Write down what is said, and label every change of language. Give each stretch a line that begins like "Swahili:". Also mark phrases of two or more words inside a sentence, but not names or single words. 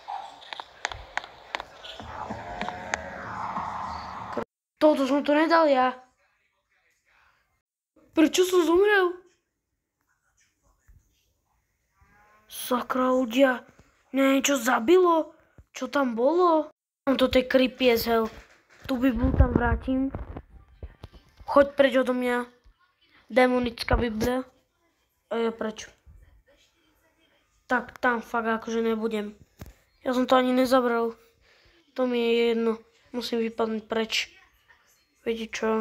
Slovak: Toto som to nedal ja. Prečo som zomrel? Sakra, ľudia. Mňa niečo zabilo? Čo tam bolo? Toto je
English: creepy as hell.
Slovak: Tu Bibliu tam vrátim. Choď preč odo mňa. Démonická Biblia. A ja preč. Tak tam fakt akože nebudem. Ja som to ani nezabral. To mi je jedno. Musím vypadnúť preč. Viete čo?